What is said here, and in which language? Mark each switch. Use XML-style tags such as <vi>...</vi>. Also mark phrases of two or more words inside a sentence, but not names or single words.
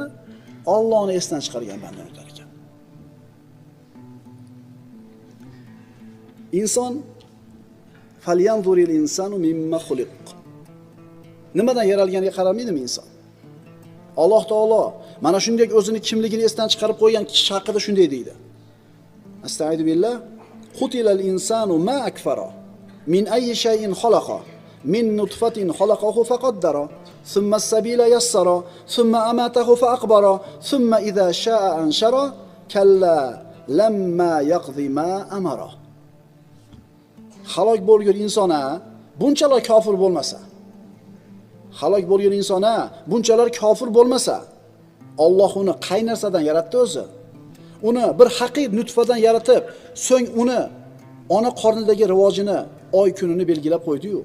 <uz>Allohni esdan chiqargan banda o'tar ekan. Inson</uz> <ar>فلينظر الإنسان مم خلق.</ar> <uz>Nimadan yaralganiga qaramaydi-mi inson? Alloh taolo mana shunday o'zini kimligini esdan chiqarib qo'ygan kishi haqida shunday deydi.</uz> <ar>أستغفر بالله. قتل الإنسان ما أكفره من أي شيء خلق من نطفة خلقه فقدره ثم السبيل يسره ثم أماته فأقبره ثم إذا شاء أنشره كلا لما يقض ما أمره.</ar> <uz>Halok bo'lgan insona bunchalar kofir bo'lmasa, halok bo'lgan insona bunchalar kofir bo'lmasa, Alloh uni qay narsadan yaratdi o'zi? Uni bir haqiqiy nutfadan yaratib, so'ng uni ona qornidagi rivojini, oy kunini belgilab qo'ydi-yu.</uz>